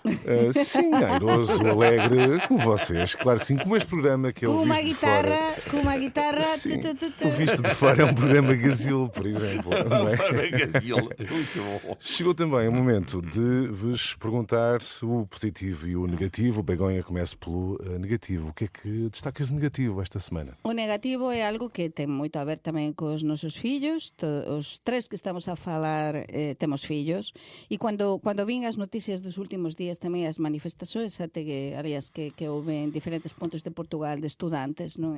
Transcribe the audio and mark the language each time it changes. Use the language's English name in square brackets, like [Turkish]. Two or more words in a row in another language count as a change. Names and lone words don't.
[Portuguese] sim, airoso, alegre, como vocês, claro que sim, como este programa que é o Com uma Visto de Fora. guitarra, com uma guitarra. Sim, o Visto de Fora é um programa gazil, por exemplo. Não é? Gazil. Muito bom. Chegou também o momento de vos perguntar o positivo e o negativo. O Begonha começa pelo negativo. O que é que destacas de negativo esta semana? [Galician] O negativo é algo que ten moito a ver tamén cos nosos fillos. Os tres que estamos a falar temos fillos. E cando vin as noticias dos últimos días tamén as manifestações, até que, aliás, que houve en diferentes puntos de Portugal de estudantes, non?